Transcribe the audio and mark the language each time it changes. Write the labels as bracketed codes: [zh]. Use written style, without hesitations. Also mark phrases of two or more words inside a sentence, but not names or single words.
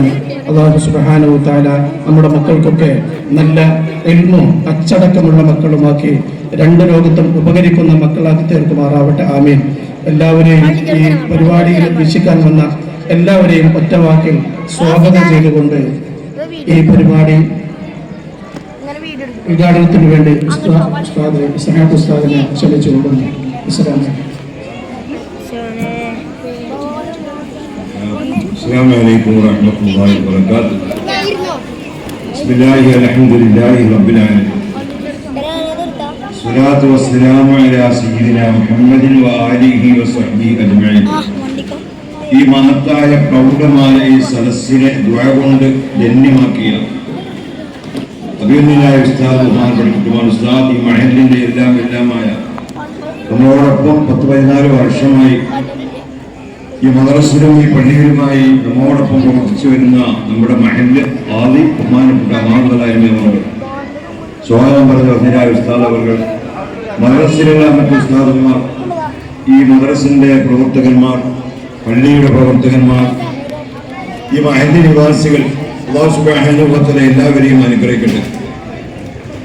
[ar] الله سبحانه وتعالى [ml] നമ്മുടെ മക്കൾക്കൊക്കെ നല്ല ഇൽമും അച്ചടക്കമുള്ള മക്കളുമാക്കി രണ്ട് ലോകത്തും ഉപകരിക്കുന്ന മക്കളാക്കി തീർക്കുമാറാവട്ടെ. ആമീൻ. എല്ലാവരെയും ഈ പരിപാടിയിൽ വീക്ഷിക്കാൻ വന്ന എല്ലാവരെയും ഒറ്റവാക്കിൽ സ്വാഗതം ചെയ്തുകൊണ്ട് ഈ പരിപാടി ഉദ്ഘാടനത്തിന് വേണ്ടി ഉസ്താദ് ഇസ്ഹാഖ് ഉസ്താദിനെ ക്ഷണിച്ചുകൊള്ളുന്നു. [ar] السلام عليكم ورحمة الله وبركاته. بسم الله الحمد لله رب العالمين. الصلاة والسلام على سيدنا محمد وآله وصحبه أجمعين. [ml] ഈ മഹത്തായ പ്രൗഢമായ ഈ സദസ്സിനെ ദുആ കൊണ്ട് ധന്യമാക്കിയ അഭിനന്ദനായ ഉസ്താദ് ബഹുമാനപ്പെട്ട ഉസ്താദ് ഈ മഹല്ലിന്റെ എല്ലാമായ നമ്മളോടൊപ്പം 10-14 വർഷമായി ഈ മദ്രസയിലും ഈ പള്ളിയിലുമായി നമ്മോടൊപ്പം പ്രവർത്തിച്ചു വരുന്ന നമ്മുടെ മഹല്ല് ആദി ബഹുമാനപ്പെട്ട അമാനുള്ളതായിരുന്നു സ്വാഗതം പറഞ്ഞ അഭിനന്ദനായ ഉസ്താദ് അവർ, മദ്രസയിലുള്ള മറ്റു ഉസ്താദന്മാർ, ഈ മദ്രസിന്റെ പ്രവർത്തകന്മാർ, പള്ളിയുടെ പ്രവർത്തകന്മാർ, ഈ മഹല്ല് നിവാസികൾ, [ar] الله سبحانه وتعالى [ml] എല്ലാവരെയും അനുഗ്രഹിക്കട്ടെ.